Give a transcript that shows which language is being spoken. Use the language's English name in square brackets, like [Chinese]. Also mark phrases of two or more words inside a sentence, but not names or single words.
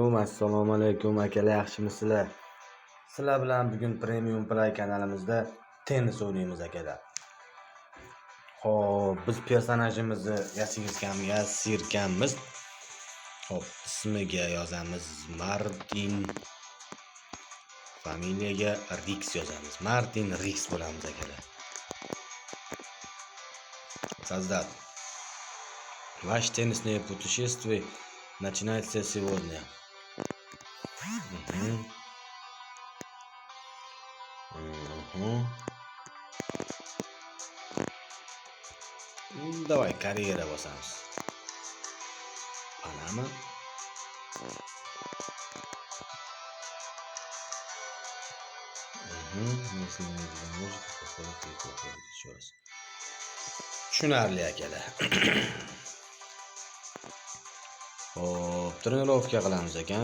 [Uzbek] Assalomu alaykum akalar, yaxshimisizlar? Sizlar bilan bugun Premium Play kanalimizda tennis o'ynaymiz akalar. Xo'p, biz personajimizni yasirganmiz. Xo'p, ismiga yozamiz Martin, familiyaga Rix yozamiz. Martin Rix bo'lamiz akalar. [Russian] Создать. Ваше теннисное путешествие начинается сегодня. Давай, карьера bosamiz. [Uzbek] Panama. Tushunarli akalar. Hop, trenirovka qilamiz ekan.